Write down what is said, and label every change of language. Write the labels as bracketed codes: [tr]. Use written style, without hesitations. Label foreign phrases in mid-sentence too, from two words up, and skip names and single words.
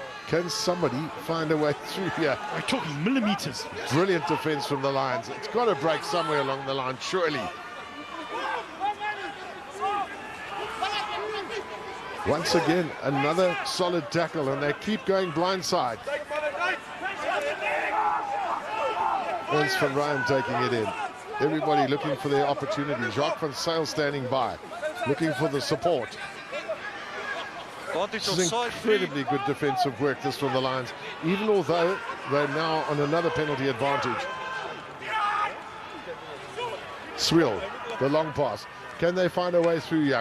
[en] Can somebody find a way through here? We're talking millimeters. Brilliant defense from the Lions. It's got to break somewhere along the line, surely. Once again, another solid tackle, and they keep going blindside. Ernst van Rijn taking it in. Everybody looking for their opportunities. Jacques van Zyl standing by, looking for the support. This is incredibly good defensive work, this from the Lions, even although they're now on another penalty advantage. Swill, the long pass. Can they find a way through here?